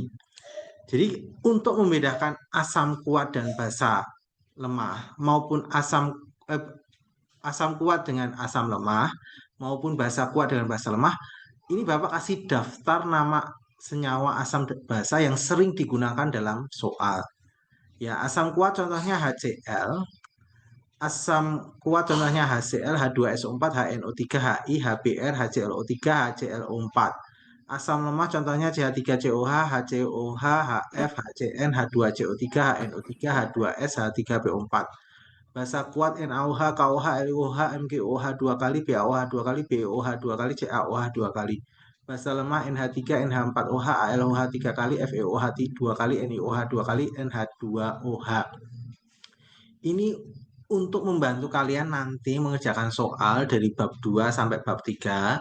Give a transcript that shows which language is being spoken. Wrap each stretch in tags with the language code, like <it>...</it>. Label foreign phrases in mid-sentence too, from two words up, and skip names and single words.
<id>Jadi untuk membedakan asam kuat dan basa lemah maupun eh, asam kuat dengan asam lemah maupun basa kuat dengan basa lemah, ini Bapak kasih daftar nama senyawa asam basa yang sering digunakan dalam soal. Ya, asam kuat contohnya HCl, asam kuat contohnya HCl, H2SO4, HNO3, HI, HBr, HClO3, HClO4. Asam lemah contohnya CH3COH, HCOH, HF, HCN, H2CO3, HNO3, H2S, H3PO4. Basa kuat NaOH, KOH, LiOH, MgOH 2 kali, BaOH 2 kali, BoH 2 kali, CaOH 2 kali. Basa lemah NH3, NH4OH, ALOH 3 kali, FeOH 2 kali, NiOH 2 kali, NH2OH. Ini untuk membantu kalian nanti mengerjakan soal dari bab 2 sampai bab 3.</id>